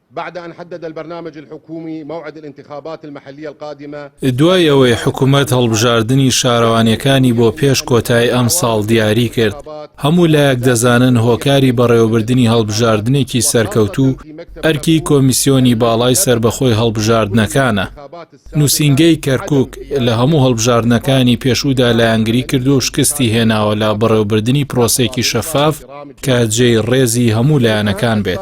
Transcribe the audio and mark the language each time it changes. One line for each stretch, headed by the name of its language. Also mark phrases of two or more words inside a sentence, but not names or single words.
Arabic: بعد أن حدد البرنامج الحكومي موعد الانتخابات المحلية القادمة.
Central Kurdish: دوای ئەوەی حکوومەت هەڵبژاردننی شارەوانیەکانی بۆ پێش کۆتایی ئەم ساڵ دیاری کرد، هەموو لایەک دەزانن هۆکاری بەڕێوەبردننی هەڵبژاردنێکی سەرکەوتوو ئەرکی کۆمیسیۆنی باڵای سربەخۆی هەڵبژاردنەکانە. نووسینگەی کەرکووک لە هەموو هەڵبژاردنەکانی پێشوودا لایەنگری کردو و شکستی هێناوە لە بەڕێوەبردننی پرۆسێکی شەفاف کە جێی ڕێزی هەموو لایەنەکان بێت.